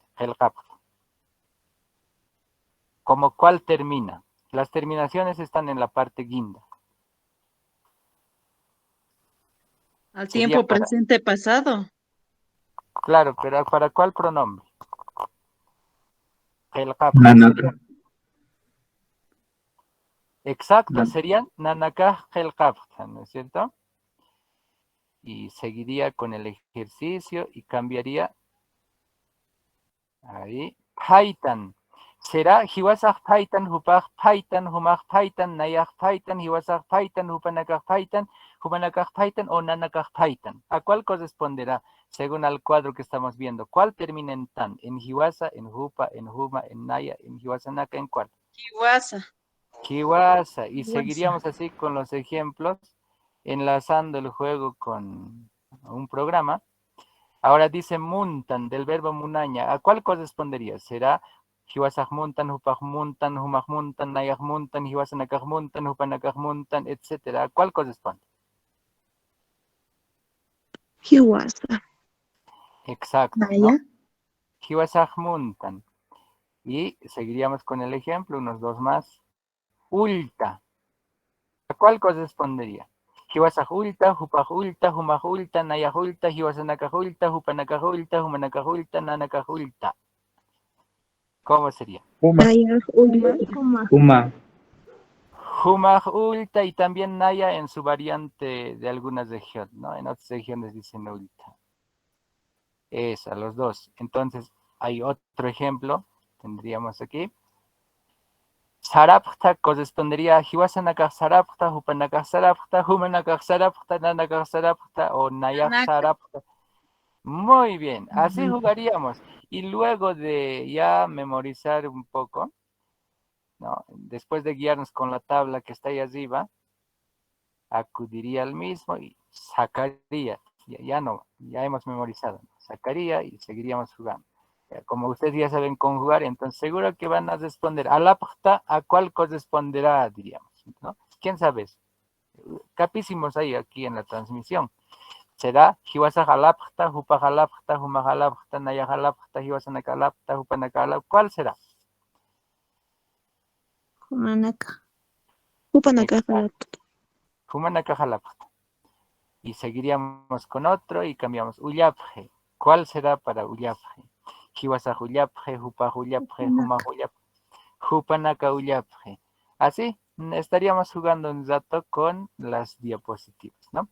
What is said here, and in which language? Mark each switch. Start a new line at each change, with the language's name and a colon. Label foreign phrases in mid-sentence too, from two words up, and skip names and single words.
Spanish: El kaptab. ¿Como cuál termina? Las terminaciones están en la parte guinda. Al Sería tiempo para- presente pasado. Claro, pero ¿para cuál pronombre?
Aymara: El kaptab. Nanaka.
Spanish: Exacto, serían
Aymara: Nanaka el kaptab,
Spanish: ¿no es cierto? Y seguiría con el ejercicio y cambiaría ahí.
Aymara: Paitan. Será Hiwasag Paitan, Hupag Paitan, Humag Paitan, Nayag Paitan, Hiwasag Paitan, Hupanakag Paitan, Hupanakag Paitan o Nanakag Paitan.
Spanish: ¿A cuál corresponderá según al cuadro que estamos viendo? ¿Cuál termina en tan? ¿En Hiwasa, en Hupa, en Huma, en Naya, en Hiwasanaka, en cuál?
Aymara: Kiwasa. Hiwasa. Y Hiwasa.
Spanish: seguiríamos así con los ejemplos, enlazando el juego con un programa. Ahora dice muntan, del verbo munaña. ¿A cuál correspondería?
Aymara: ¿Será Hiwasaj muntan, Hupaj muntan, Humaj muntan, Nayaj muntan, Hiwasanakaj muntan, Hupanakaj muntan,
Spanish: etcétera? ¿A cuál corresponde?
Aymara: Kiwasa.
Spanish: Exacto, ¿no?
Aymara: Naya. Hiwasahmuntan.
Spanish: Y seguiríamos con el ejemplo, unos dos más. Ulta. ¿A cuál correspondería?
Aymara: Hiwasahulta, hupahulta, humahulta, nayahulta, hiwasanakahulta, hupanakahulta, humanakahulta, nanakahulta.
Spanish: ¿Cómo sería?
Aymara: Uma. Naya. Uma. Uma.
Spanish: Humahulta y también naya en su variante de algunas regiones, ¿no? En otras regiones dicen ulta. Esa, los dos. Entonces, hay otro ejemplo, tendríamos aquí.
Aymara: Sarapta correspondería a Hiwasanakah Sarapta, Hupanakah Sarapta, Humanakah Sarapta, Nanakah Sarapta o Nayak Nanaka. Sarapta.
Spanish: Muy bien, así jugaríamos. Y luego de ya memorizar un poco, ¿no? Después de guiarnos con la tabla que está ahí arriba, acudiría al mismo y sacaría. Ya hemos memorizado. Sacaría y seguiríamos jugando. Como ustedes ya saben conjugar, entonces seguro que van a responder. Alapta, ¿a cuál corresponderá? Diríamos, ¿no? ¿Quién sabe eso? Capísimos ahí aquí en la transmisión.
Aymara: Será Hiwasajalapta, Hupajalapta, Humajalapta, Nayajalapta, Hiwasanakalapta, Hupanakalapta.
Spanish: ¿Cuál será?
Aymara: Humanaka. Upanaka. Humanakajalapta.
Spanish: Y seguiríamos con otro y cambiamos. Ullapje. ¿Cuál será para Ullapje?
Aymara: Hiwasahulapje, Hupahulapje, Humahulapje, Hupanaka Ullapje.
Spanish: Así estaríamos jugando un rato con las diapositivas, ¿no?